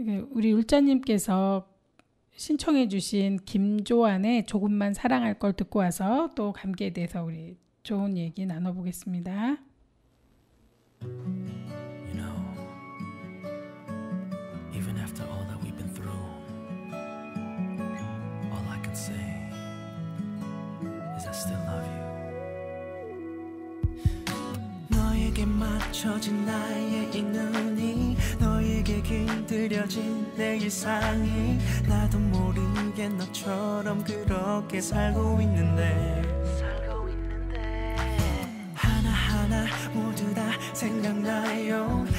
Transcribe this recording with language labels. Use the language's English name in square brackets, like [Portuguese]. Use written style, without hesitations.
[Korean] 우리 율자님께서 신청해주신 김조한의 조금만 사랑할 걸 듣고 와서 또 감기에 대해서 우리 좋은 얘기 나눠보겠습니다. [English] You know, even after all that we've been through, all I can say is I still love you. [Korean] 너에게 맞춰진 나의 이 눈이 너에게 길들여진 내 일상이 나도 모르게 너처럼 그렇게 살고 있는데 하나하나 모두 다 생각나요.